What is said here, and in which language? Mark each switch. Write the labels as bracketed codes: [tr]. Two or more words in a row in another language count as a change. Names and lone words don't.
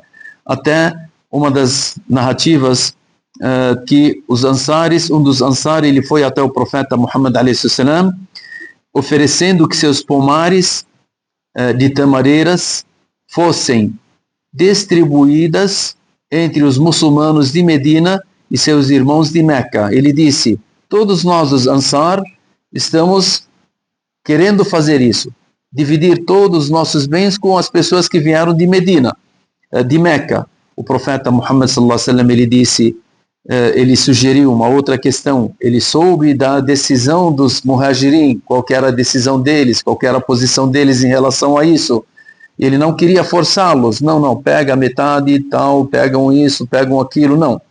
[pt] Até uma das narrativas que os Ansaris, um dos Ansar, ele foi até o profeta Muhammad a.s., oferecendo que seus pomares de tamareiras fossem distribuídas entre os muçulmanos de Medina e seus irmãos de Meca. Ele disse: todos nós, os Ansar, estamos querendo fazer isso, dividir todos os nossos bens com as pessoas que vieram de Medina, de Meca. O profeta Muhammad [ar] صلى الله عليه وسلم, [pt] ele disse, ele sugeriu uma outra questão. Ele soube da decisão dos Muhajirin, qual que era a decisão deles, qual que era a posição deles em relação a isso. Ele não queria forçá-los, não, pega metade e tal, pegam isso, pegam aquilo, não.